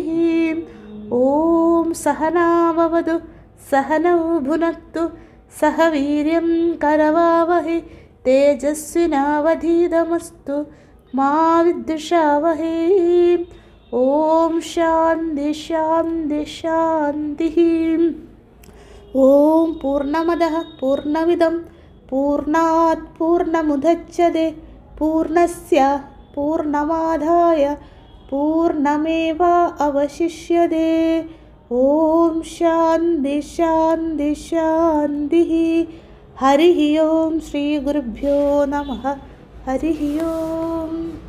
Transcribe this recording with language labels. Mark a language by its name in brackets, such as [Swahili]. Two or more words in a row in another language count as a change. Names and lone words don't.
[Sanskrit] ഓം സഹനാവവതു സഹനൗ ഭുനക്തു സഹ വീര്യം കരവാവഹി തേജസ്വിനാവധീതമസ്തു മാ വിദ്വിഷാവഹി. ഓം ശാന്തി ശാന്തി ശാന്തി. ഓം പൂർണ്ണമദഃ പൂർണ്ണമിദം പൂർണ്ണാത് പൂർണ്ണമുദച്യതേ പൂർണ്ണസ്യ പൂർണ്ണമാദായ പൂർണ്ണമേവാവശിഷ്യതേ. ഓം ശാന്തി ശാന്തി ശാന്തി. ഹരി ഓം. ശ്രീ ഗുരുഭ്യോ നമഃ. ഹരി ഓം.